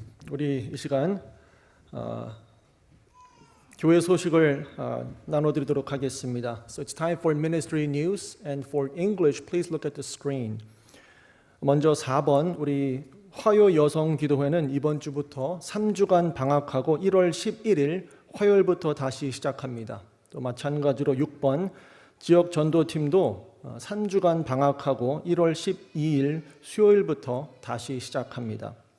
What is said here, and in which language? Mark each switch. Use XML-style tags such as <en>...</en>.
<ko>우리 이 시간 교회 소식을 나눠드리도록 하겠습니다.</ko> <en>So it's time for ministry news, and for English, please look at the screen.</en> <ko>먼저 4번 우리 화요 여성 기도회는 이번 주부터 3주간 방학하고 1월 11일 화요일부터 다시 시작합니다. 또 마찬가지로 6번 지역 전도팀도 3주간 방학하고 1월 12일 수요일부터 다시 시작합니다.</ko>